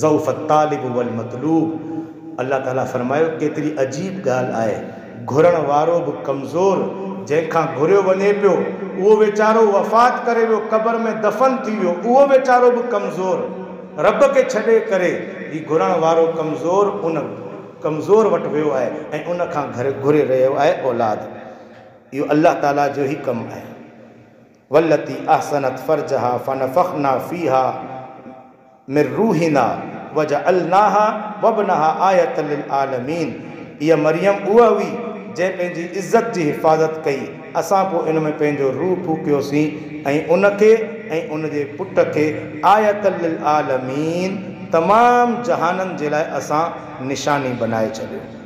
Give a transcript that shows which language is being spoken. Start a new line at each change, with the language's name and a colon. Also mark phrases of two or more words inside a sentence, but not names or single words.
Arabic: ضعف الطالب والمطلوب,
Sindhi: अल्लाह ताला फरमायो केतिरी अजीब ॻाल्हि आहे, घुरण वारो बि कमज़ोर, जंहिंखां घुरियो वञे पियो उहो वीचारो वफ़ात करे वियो, क़बर में दफ़न थी वियो, उहो वीचारो बि कमज़ोर, रब खे छॾे करे ही घुरण वारो कमज़ोर उन कमज़ोर वटि वियो आहे ऐं उन खां घुरे रहियो आहे औलाद। इहो अल्लाह ताला जो ई कमु आहे।
Arabic: والتي أحصنت فرجها فنفخنا فيها من روحنا وجعلناها وابنها آية للعالمين.
Sindhi: इहा मरियम उहा हुई जंहिं पंहिंजी इज़त जी हिफ़ाज़त कई। असां पोइ इन में पंहिंजो रूह फूकियोसीं ऐं उनखे ऐं उनजे पुट खे
Arabic: آية للعالمين,
Sindhi: तमामु जहाननि जे लाइ असां निशानी बनाए छॾियो।